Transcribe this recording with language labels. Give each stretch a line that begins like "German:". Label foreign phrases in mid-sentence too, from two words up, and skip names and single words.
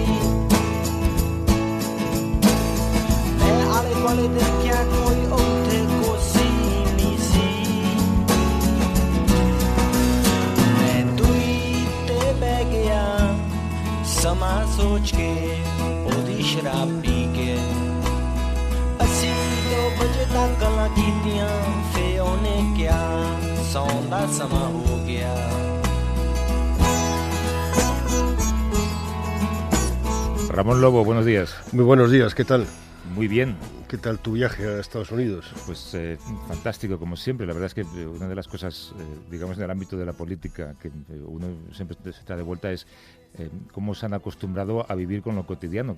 Punjabi: ਮੈਂ ਆਲੇ ਦੁਆਲੇ ਦੇਖਿਆ ਕੋਈ ਉੱਥੇ ਕੋਸੀ ਨਹੀਂ ਸੀ ਮੈਂ ਦੂਰੀ ਤੇ ਬਹਿ ਗਿਆ ਸਮਾਂ ਸੋਚ ਕੇ ਉਹਦੀ ਸ਼ਰਾਬ ਪੀ ਕੇ ਅਸੀਂ 2 ਵਜੇ ਤੱਕ ਗੱਲਾਂ ਕੀਤੀਆਂ ਫੇ ਉਹਨੇ ਕਿਹਾ ਸੌਣ ਦਾ ਸਮਾਂ ਹੋ ਗਿਆ
Spanish: Ramón Lobo, buenos días. Muy buenos días, ¿qué tal? Muy bien. ¿Qué tal tu viaje a Estados Unidos? Pues fantástico, como siempre. La verdad es que una de las cosas, digamos, en el ámbito de la política que uno siempre se está de vuelta es cómo se han acostumbrado a vivir con lo cotidiano.